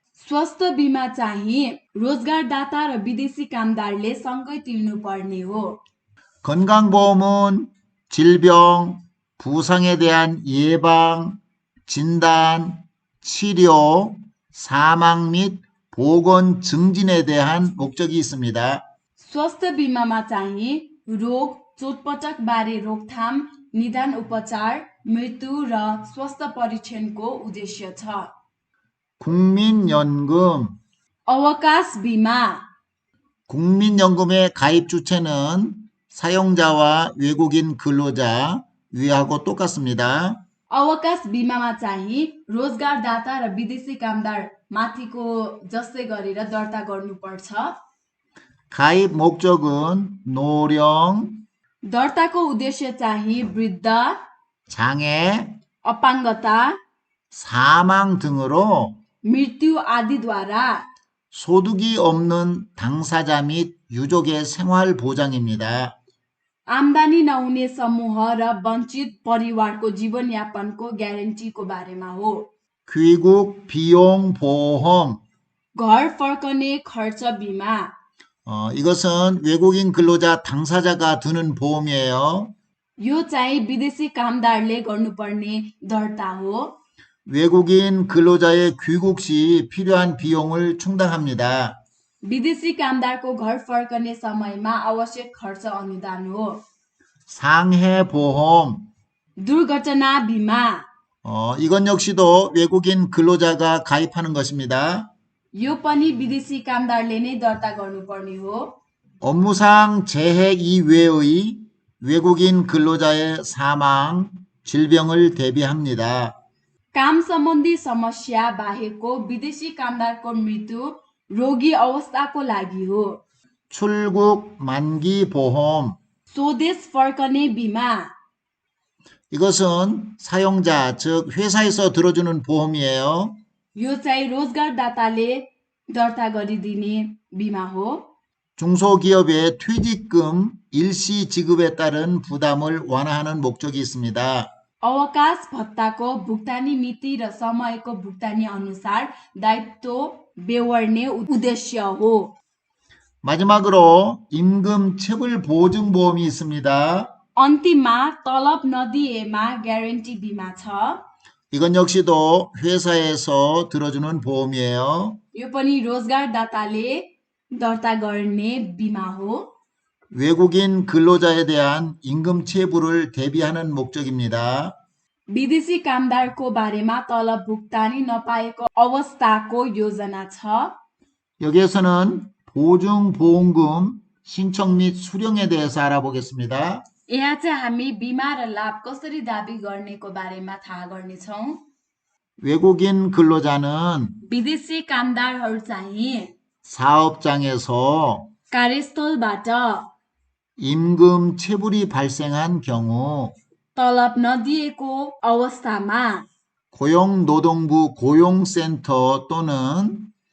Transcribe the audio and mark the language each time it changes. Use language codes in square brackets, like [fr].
[ne] स्वास्थ्य बिमा चाहिँ रोजगारदाता र विदेशी कामदारले सँगै तिर्नुपर्ने हो। [ko] 건강보험은 질병, 부상에 대한 예방, 진단, 치료, 사망 및 보건 증진에 대한 목적이 있습니다. [ne] स्वास्थ्य बिमामा चाहिँ रोग, चोटपटकबारे रोकथाम, निदान उपचार, मृत्यु र स्वास्थ्य परीक्षणको उद्देश्य छ। [ko] 국민연금. [ne] अवकाश बिमा [ko] 국민연금의 가입 주체는 사용자와 외국인 근로자 위하고 똑같습니다. [ne] अवकाश बिमामा चाहिँ रोजगारदाता र विदेशी कामदार माथिको जस्तै गरेर दर्ता गर्नुपर्छ। [ko] 가입 목적은 노령, [ne] दर्ताको उद्देश्य चाहिँ वृद्ध, [ko] 장애, [ne] अपाङ्गता, [ko] 사망 등으로 [ne] मृत्यु आदिद्वारा [ko] 소득이 없는 당사자 및 유족의 생활 보장입니다. [ne] आम्दानी नहुने समूह र वञ्चित परिवारको जीवनयापनको ग्यारेन्टीको बारेमा हो। [ko] 귀국 비용 보험. [ne] घर फर्कने खर्च बिमा [ko] 이것은 외국인 근로자 당사자가 드는 보험이에요. [ne] यो चाहिँ विदेशी कामदारले गर्नुपर्ने दर्ता हो। [ko] 외국인 근로자의 귀국 시 필요한 비용을 충당합니다. [ne] विदेशी कामदारको घर फर्कने समयमा आवश्यक खर्च अनुदान हो। [ko] 상해 보험. [ne] दुर्घटना बिमा [ko] 이건 역시도 외국인 근로자가 가입하는 것입니다. [ne] यो पनि विदेशी कामदारले नै दर्ता गर्नुपर्ने हो। [ko] 업무상 재해 이외의 외국인 근로자의 사망, 질병을 대비합니다. [ne] काम सम्बन्धी समस्या बाहेकको विदेशी कामदारको मृत्यु रोगी अवस्थाको लागि हो। [ko] 출국 만기 보험. [ne] स्वदेश फर्कने बिमा [ko] 이것은 사용자, 즉 회사에서 들어주는 보험이에요. [ne] यो चाहिँ रोजगारदाताले दर्ता गरिदिने बिमा हो। [ko] 중소기업의 퇴직금 일시 지급에 따른 부담을 완화하는 목적이 있습니다. [ne] अवकाश भत्ताको भुक्तानी मिति र समयको भुक्तानी अनुसार दायित्व बेहोर्ने उद्देश्य हो। [ko] 마지막으로 임금 체불 보증 보험이 있습니다. [ne] अन्तिममा तलब नदिएमा ग्यारेन्टी बिमा छ। [ko] 이건 역시도 회사에서 들어주는 보험이에요. [ne] यो पनि रोजगारदाताले दर्ता गर्ने बिमा हो। [ko] 외국인 근로자에 대한 임금 체불을 대비하는 목적입니다. [ne] विदेशी कामदारको बारेमा तलब भुक्तानी नपाएको अवस्थाको योजना छ। [ko] 여기에서는 보증보험금 신청 및 수령에 대해서 알아보겠습니다. [ne] यहाँ चाहिँ हामी बिमा र लाभ कसरी दाबी गर्नेको बारेमा थाहा गर्नेछौँ। [ko] 외국인 근로자는 [ne] विदेशी कामदारहरू चाहिँ [ko] 사업장에서 [ne] कार्यस्थलबाट [ko] 임금 체불이 발생한 경우 [ne] तलब नदिएको अवस्थामा [ko] 고용노동부 고용센터 또는